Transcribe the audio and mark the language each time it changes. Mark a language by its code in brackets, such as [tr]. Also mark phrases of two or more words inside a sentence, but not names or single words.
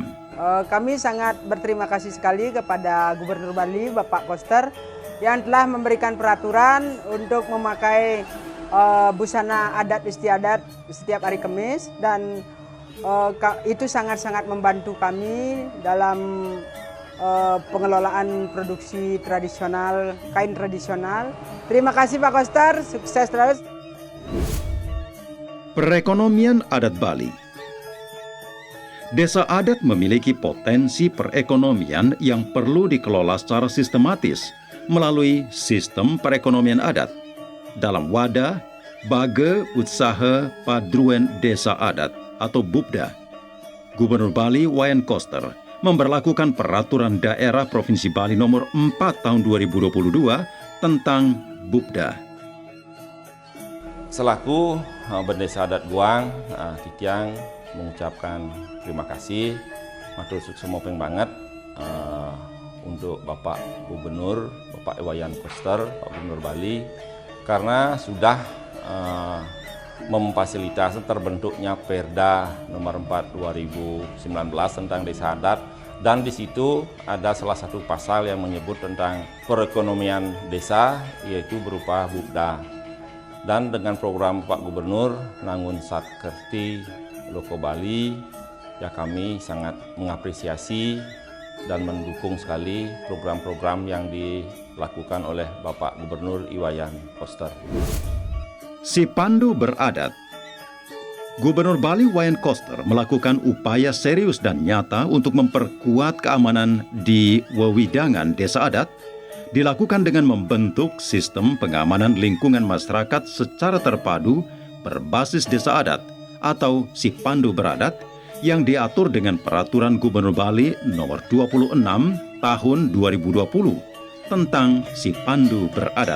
[id] Kami sangat berterima kasih sekali kepada Gubernur Bali, Bapak Koster, yang telah memberikan peraturan untuk memakai busana adat istiadat setiap hari Kamis, dan itu sangat-sangat membantu kami dalam pengelolaan produksi tradisional, kain tradisional. Terima kasih Pak Koster, sukses terus. Perekonomian adat Bali. Desa adat memiliki potensi perekonomian yang perlu dikelola secara sistematis melalui sistem perekonomian adat dalam wadah Baga Usaha Padruan Desa Adat atau BUPDA. Gubernur Bali Wayan Koster memberlakukan Peraturan Daerah Provinsi Bali Nomor 4 Tahun 2022 tentang BUPDA. Selaku Bendesa Adat Guang, Titiang mengucapkan terima kasih, [ban] matur suksemopeng banget [id] untuk Bapak Gubernur, Bapak Wayan Koster, Pak Gubernur Bali, karena sudah memfasilitasi terbentuknya Perda nomor 4 2019 tentang desa adat, dan di situ ada salah satu pasal yang menyebut tentang perekonomian desa, yaitu berupa BUPDA. Dan dengan program Pak Gubernur Nangun Satkerti Loko Bali, ya kami sangat mengapresiasi dan mendukung sekali program-program yang dilakukan oleh Bapak Gubernur Wayan Koster. Si Pandu beradat. Gubernur Bali Wayan Koster melakukan upaya serius dan nyata untuk memperkuat keamanan di wewidangan desa adat, dilakukan dengan membentuk sistem pengamanan lingkungan masyarakat secara terpadu berbasis desa adat atau Si Pandu Beradat yang diatur dengan Peraturan Gubernur Bali Nomor 26 Tahun 2020 tentang Si Pandu Beradat.